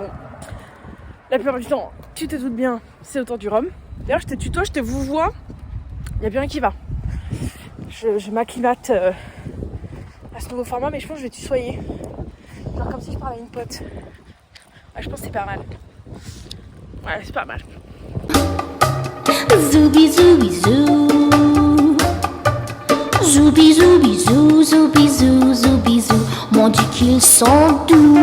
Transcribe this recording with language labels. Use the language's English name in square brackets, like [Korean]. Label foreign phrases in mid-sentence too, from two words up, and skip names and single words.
[French] Bon, la plupart du temps, tu te doutes bien, c'est autour du Rhum. D'ailleurs, je te tutoie, je te vous vois. Il n'y a plus rien qui va. Je m'acclimate à ce nouveau format, mais je pense que je vais tutoyer. Genre comme si je parlais à une pote. Ouais, je pense que c'est pas mal. Ouais, c'est pas mal. Zoubi zoubi zou. Zoubi zoubi zou, zoubi zou, zoubi zou. M'ont dit qu'ils sont doux.